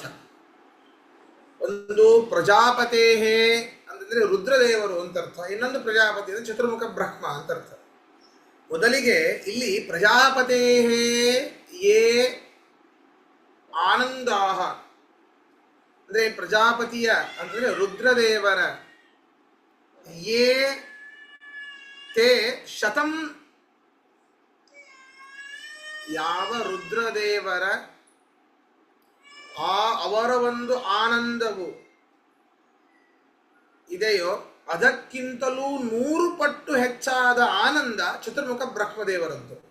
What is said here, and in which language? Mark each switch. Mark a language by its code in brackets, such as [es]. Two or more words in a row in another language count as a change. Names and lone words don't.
[kn] ಒಂದು ಪ್ರಜಾಪತೇಹೇ ಅಂತಂದ್ರೆ ರುದ್ರದೇವರು ಅಂತ ಅರ್ಥ, ಇನ್ನೊಂದು ಪ್ರಜಾಪತಿ ಅಂದ್ರೆ ಚತುರ್ಮುಖ ಬ್ರಹ್ಮ ಅಂತ ಅರ್ಥ. ಮೊದಲಿಗೆ ಇಲ್ಲಿ [sa] ಪ್ರಜಾಪತೇಹೇ ಯೇ ಆನಂದಾಹ [kn] ಅಂದ್ರೆ ಪ್ರಜಾಪತಿಯ ಅಂತಂದ್ರೆ ರುದ್ರದೇವರ [sa] ಯೇ ತೇ ಶತಂ, [kn] ಯಾವ ರುದ್ರದೇವರ ಅವರ ಒಂದು ಆನಂದವು ಇದೆಯೋ ಅದಕ್ಕಿಂತಲೂ 100 ಪಟ್ಟು ಹೆಚ್ಚಾದ ಆನಂದ ಚತುರ್ಮುಖ ಬ್ರಹ್ಮದೇವರದ್ದು.